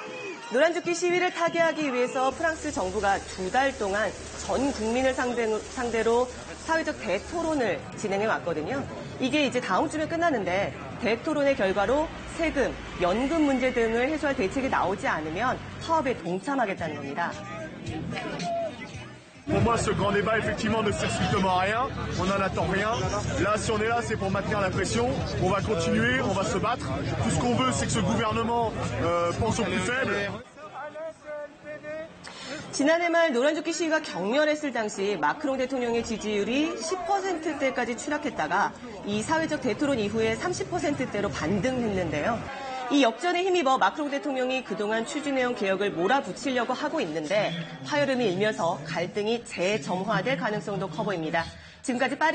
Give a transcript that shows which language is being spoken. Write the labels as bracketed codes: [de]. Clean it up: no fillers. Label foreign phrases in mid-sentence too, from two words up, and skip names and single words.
[ko] 노란조끼 시위를 타개하기 위해서 프랑스 정부가 2달 동안 전 국민을 상대로 사회적 대토론을 진행해 왔거든요. 이게 이제 다음 주면 끝나는데 대토론의 결과로 세금, 연금 문제 등을 해소할 대책이 나오지 않으면 파업에 동참하겠다는 겁니다. [fr] Pour moi, ce grand débat, effectivement, ne sert strictement à rien. On n'en attend rien. Là, si on est là, c'est pour maintenir la pression. On va continuer, on va se battre. Tout ce qu'on veut, c'est que ce gouvernement pense aux plus faibles. [ko] 지난해 말 노란조끼 시위가 격렬했을 당시 마크롱 대통령의 지지율이 10%대까지 추락했다가 이 사회적 대토론 이후에 30%대로 반등했는데요. 이 역전에 힘입어 마크롱 대통령이 그동안 추진해온 개혁을 몰아붙이려고 하고 있는데 파열음이 일면서 갈등이 재점화될 가능성도 커 보입니다.